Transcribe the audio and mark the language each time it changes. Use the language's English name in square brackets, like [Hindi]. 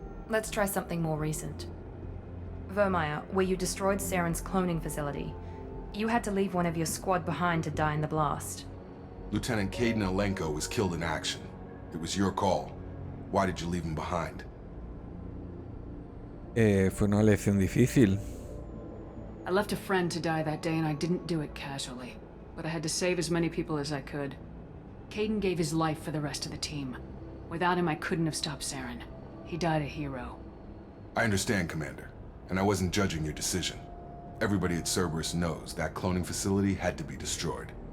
[English] Let's try something more recent. Vermeer, where you destroyed Saren's cloning facility. You had to leave one of your squad behind to die in the blast. Lieutenant Caden Alenko was killed in action. It was your call. Why did you leave him behind? [Spanish] Fue una lección difícil. [English] I left a friend to die that day and I didn't do it casually. But I had to save as many people as I could. Caden gave his life for the rest of the team. Without him, I couldn't have stopped Saren. He died a hero. I understand, Commander. And I wasn't judging your decision. Everybody at Cerberus knows that cloning facility had to be destroyed.